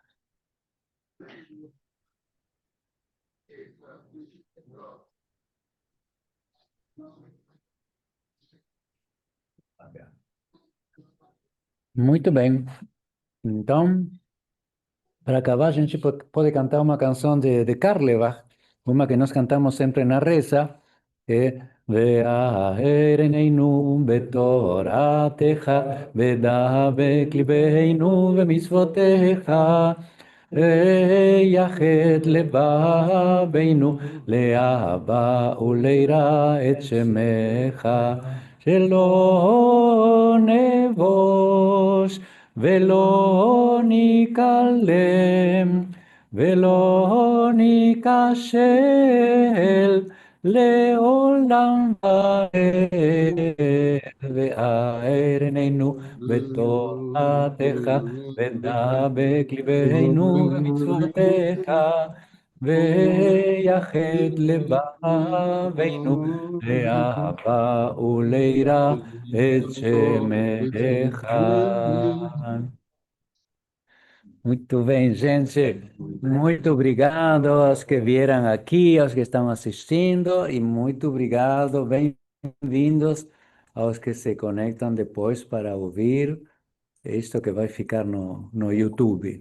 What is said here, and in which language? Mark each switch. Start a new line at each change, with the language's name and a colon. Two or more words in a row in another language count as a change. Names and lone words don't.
Portuguese: Muito bem. Então, para acabar, a gente pode cantar uma canção de Karlebach, uma que nós cantamos sempre na reza, que é
Hebrew: והאר עינינו בתורתך, ודבק ליבנו במצוותיך, ויחד לבבנו לאהבה וליראה את שמך, שלא נבוש ולא ניכלם ולא ניכשל לעולם ועד וארננו בתורתך ודבק ליבנו במצוותיך ויחד לבבינו לאהבה וליראה את שמך.
Portuguese: Muito bem, gente. Muito obrigado aos que vieram aqui, aos que estão assistindo, e muito obrigado, bem-vindos aos que se conectam depois para ouvir isto que vai ficar no YouTube.